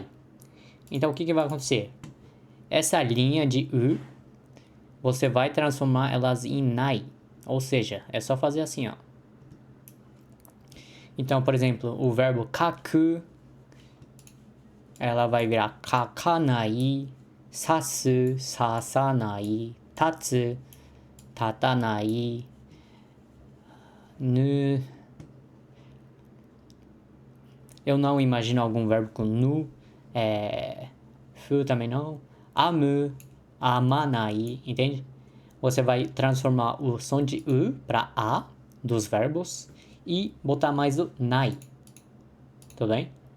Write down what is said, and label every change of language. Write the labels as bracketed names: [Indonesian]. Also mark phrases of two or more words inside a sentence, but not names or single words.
[Portuguese] Então o que vai acontecer? Essa linha de u, você vai transformar elas em nai. Ou seja, é só fazer assim, ó. Então, por exemplo, o verbo kaku, ela vai virar [Japanese] かかない、さす、ささない、たつ、たたない, [Portuguese] nu. Eu não imagino algum verbo com nu, fu também não, [Japanese] あむ、あまない, [Portuguese] entende? Você vai transformar o som de u para a dos verbos e botar mais o nai, tudo bem?